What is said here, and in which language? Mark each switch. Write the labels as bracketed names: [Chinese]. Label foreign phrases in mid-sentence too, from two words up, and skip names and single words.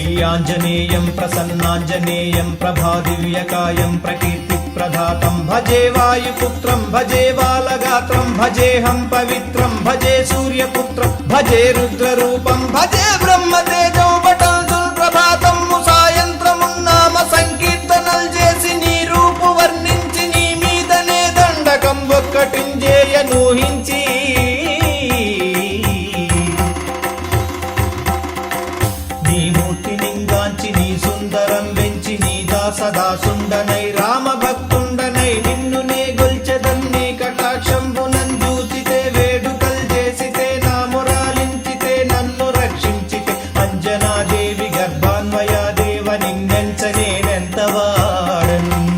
[Sanskrit] वीराञ्जनेयं प्रसन्नाञ्जनेयं प्रभादिव्यकायं प्रकीर्तिप्रदातं भजे वायुपुत्रं भजे बालगात्रं भजेऽहं पवित्रं भजे सूर्यपुत्रं भजे रुद्ररूपं भजे ब्रह्मतेजो बटल् [Telugu] ప్రభాతం సాయంత్రమున్నామ సంకీర్తనలు చేసి నీ రూపు వర్ణించి నీ మీదనే దండకం ఒక్కటింజేయనూహించి నీ మూర్తి నింగాంచి నీ సుందరం వెంచి నీ దాసదాసుండనై రామభక్తుండనై నిన్ను నే గొల్చెదన్ని కటాక్షంబునంజూచితే వేడుకల్ చేసితే నా మురాలించితే నన్ను రక్షించితే అంజనాదేవి గర్భాన్వయా దేవ నిన్నెంచనేనెంతవాడన్